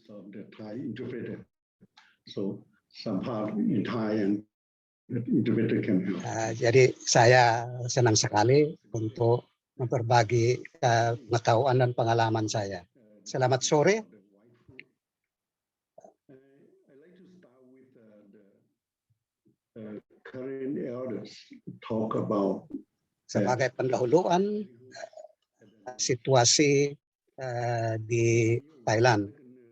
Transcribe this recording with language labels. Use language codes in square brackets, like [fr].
[en] The Thai interpreter, so some part in Thai and the interpreter can help. [id] Jadi saya senang sekali untuk memberbagi pengetahuan dan pengalaman saya. Selamat sore. [en] I'd like to start with the current elders talk about [id] sebagai pendahuluan situasi di Thailand.